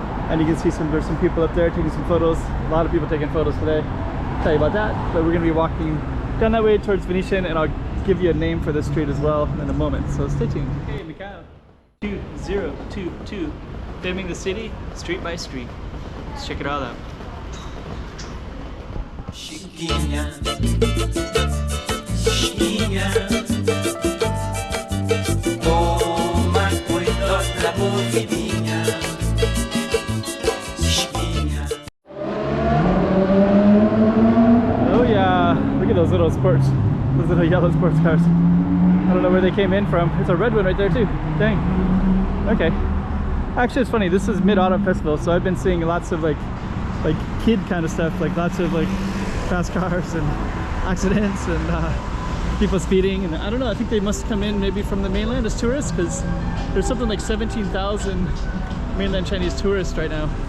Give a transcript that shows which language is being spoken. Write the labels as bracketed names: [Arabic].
[English] And you can see there's some people up there taking some photos. A lot of people taking photos today. I'll tell you about that, but we're going to be walking down that way towards Venetian, and I'll give you a name for this street as well in a moment, so stay tuned. Okay, Macau 2022, filming the city street by street. Let's check it all out. [Portuguese] Chiquinha, chiquinha, toma cuidado da movidinha, chiquinha. [English] Oh yeah, look at those little yellow sports cars. I don't know where they came in from. It's a red one right there too. Dang. Okay. Actually, it's funny, this is Mid-Autumn Festival, so I've been seeing lots of like kid kind of stuff, like lots of like fast cars and accidents and people speeding, and I don't know, I think they must come in maybe from the mainland as tourists, because there's something like 17,000 mainland Chinese tourists right now.